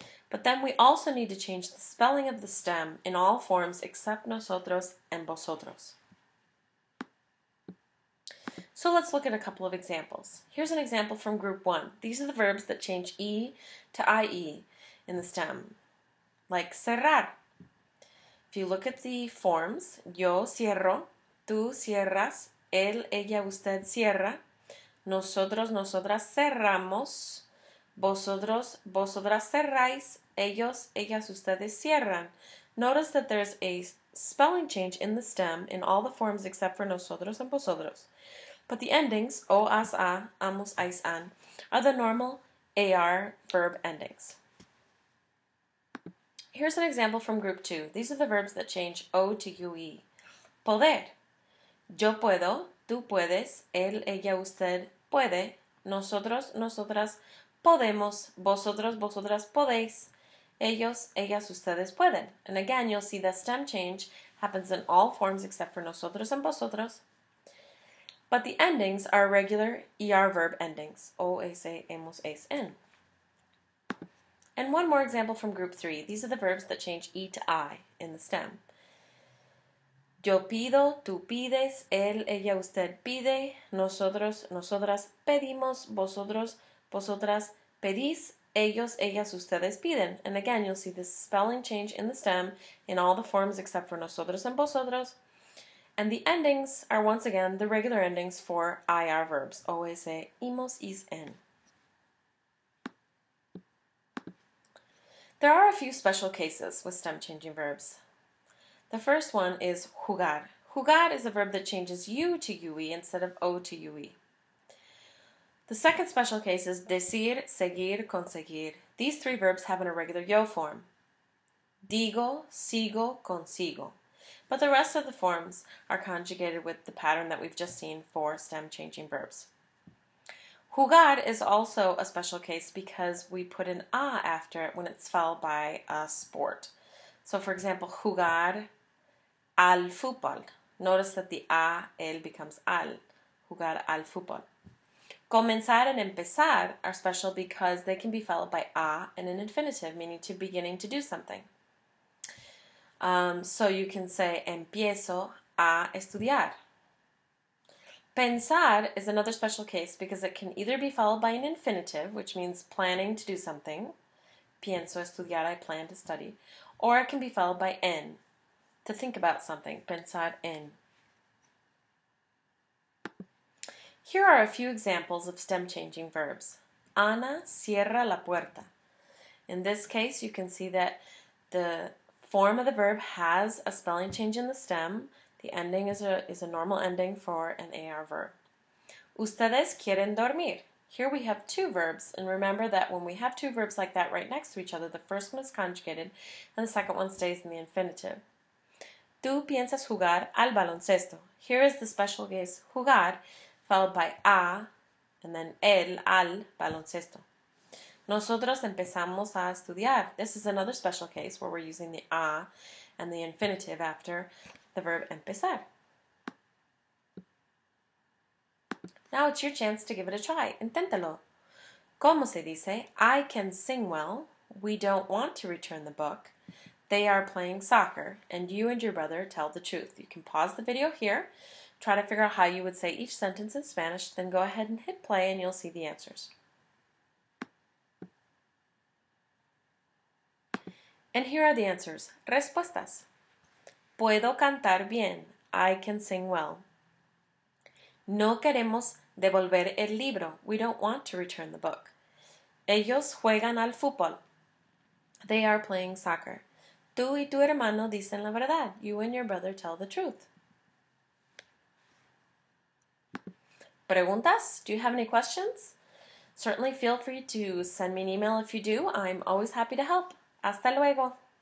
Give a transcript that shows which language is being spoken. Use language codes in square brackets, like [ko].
[en] But then we also need to change the spelling of the stem in all forms except nosotros and vosotros. So let's look at a couple of examples. Here's an example from group 1. These are the verbs that change E to IE in the stem, like cerrar. If you look at the forms, [es] yo cierro, tú cierras, él, ella, usted cierra, nosotros, nosotras cerramos, vosotros, vosotras cerráis, ellos, ellas, ustedes cierran. [en] Notice that there's a spelling change in the stem in all the forms except for nosotros and vosotros. But the endings, o, as, a, amos, ais, an, are the normal AR verb endings. Here's an example from group 2. These are the verbs that change O to UE. [es] Poder. Yo puedo, tú puedes, él, ella, usted puede, nosotros, nosotras podemos, vosotros, vosotras podéis, ellos, ellas, ustedes pueden. [en] And again, you'll see the stem change happens in all forms except for nosotros and vosotros. But the endings are regular ER verb endings, o, ese, hemos, es, en. And one more example from group 3. These are the verbs that change E to I in the stem. [es] Yo pido, tú pides, él, ella, usted pide, nosotros, nosotras pedimos, vosotros, vosotras pedís, ellos, ellas, ustedes piden. [en] And again, you'll see this spelling change in the stem in all the forms except for nosotros and vosotros. And the endings are once again the regular endings for IR verbs, o, ese, imos, is, en. There are a few special cases with stem changing verbs. The first one is jugar. Jugar is a verb that changes U to UE instead of O to UE. The second special case is decir, seguir, conseguir. These three verbs have an irregular yo form. [es] Digo, sigo, consigo. [en] But the rest of the forms are conjugated with the pattern that we've just seen for stem changing verbs. Jugar is also a special case because we put an a after it when it's followed by a sport. So for example, [es] jugar al fútbol. [en] Notice that the a, el becomes al. Jugar al fútbol. Comenzar and empezar are special because they can be followed by a and an infinitive, meaning to beginning to do something. So you can say [es] empiezo a estudiar. [en] Pensar is another special case because it can either be followed by an infinitive, which means planning to do something. [es] Pienso estudiar, [en] I plan to study. Or it can be followed by en, to think about something. Pensar en. Here are a few examples of stem changing verbs. [es] Ana cierra la puerta. [en] In this case, you can see that the form of the verb has a spelling change in the stem. The ending is a normal ending for an AR verb. [es] Ustedes quieren dormir. [en] Here we have two verbs, and remember that when we have two verbs like that right next to each other, the first one is conjugated and the second one stays in the infinitive. [es] Tú piensas jugar al baloncesto. [en] Here is the special case jugar, followed by a, and then el, al baloncesto. [es] Nosotros empezamos a estudiar. [en] This is another special case where we're using the a and the infinitive after the verb empezar. Now it's your chance to give it a try. Inténtalo. [es] ¿Cómo se dice? [en] I can sing well. We don't want to return the book. They are playing soccer, and you and your brother tell the truth. You can pause the video here, try to figure out how you would say each sentence in Spanish, then go ahead and hit play and you'll see the answers. And here are the answers. [es] Respuestas. Puedo cantar bien. [en] I can sing well. [es] No queremos devolver el libro. [en] We don't want to return the book. [es] Ellos juegan al fútbol. [en] They are playing soccer. [es] Tú y tu hermano dicen la verdad. [en] You and your brother tell the truth. Preguntas? Do you have any questions? Certainly feel free to send me an email if you do. I'm always happy to help. [es] Hasta luego.